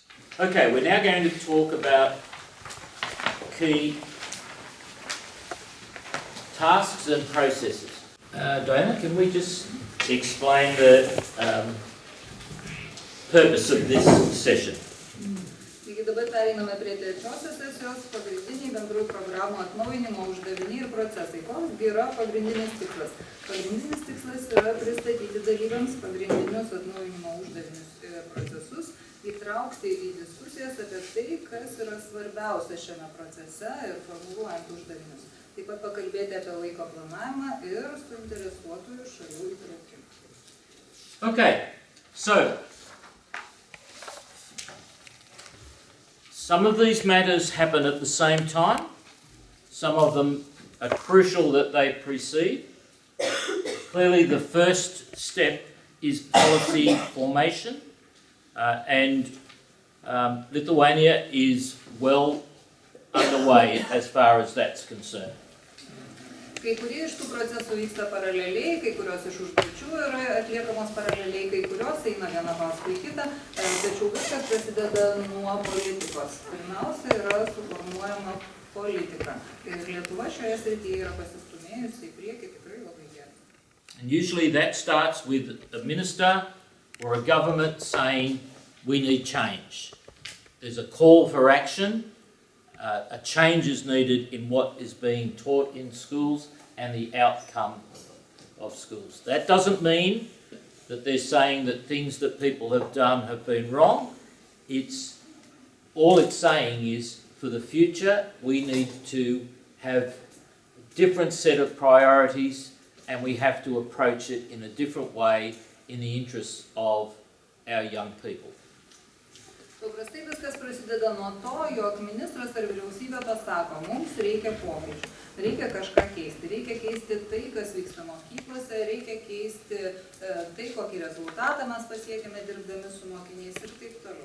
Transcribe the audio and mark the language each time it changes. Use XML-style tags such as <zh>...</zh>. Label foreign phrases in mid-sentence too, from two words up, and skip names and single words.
<en>Okay, we're now going to talk about key tasks and processes. Diana, can we just explain the purpose of this session?</en> <lt>Taigi dabar pereiname prie trečiosios sesijos pagrindiniai bendrųjų programų atnaujinimo uždaviniai ir procesai. Koks yra pagrindinis tikslas? Pagrindinis tikslas yra pristatyti dalyviams pagrindinius atnaujinimo uždavinius ir procesus, įtraukti į diskusijas apie tai, kas yra svarbiausia šiame procese ir formuluojant uždavinius. Taip pat pakalbėti apie laiko planavimą ir suinteresuotųjų šalių įtraukimą.</lt> <en>Okay, so some of these matters happen at the same time. Some of them are crucial that they precede. Clearly, the first step is policy formation, and Lithuania is well underway as far as that's concerned.</en> <lt>Kai kurie iš tų procesų vyksta paraleliai, kai kurios iš užduočių yra atliekamos paraleliai, kai kurios eina viena paskui kitą, tačiau viskas prasideda nuo politikos. Pirmiausia yra suformuojama politika. Ir Lietuva šioje srityje yra pasistumėjusi į priekį tikrai labai gerai.</lt> <en>And usually that starts with a minister or a government saying we need change. There's a call for action. A change is needed in what is being taught in schools and the outcome of schools. That doesn't mean that they're saying that things that people have done have been wrong. All it's saying is for the future we need to have a different set of priorities and we have to approach it in a different way in the interests of our young people.</en> <lt>Paprastai viskas prasideda nuo to, jog ministras ar vyriausybė pasako, mums reikia pokyčių, reikia kažką keisti tai, kas vyksta mokyklose, reikia keisti tai, kokį rezultatą mes pasiekėme dirbdami su mokiniais ir taip toliau.</lt>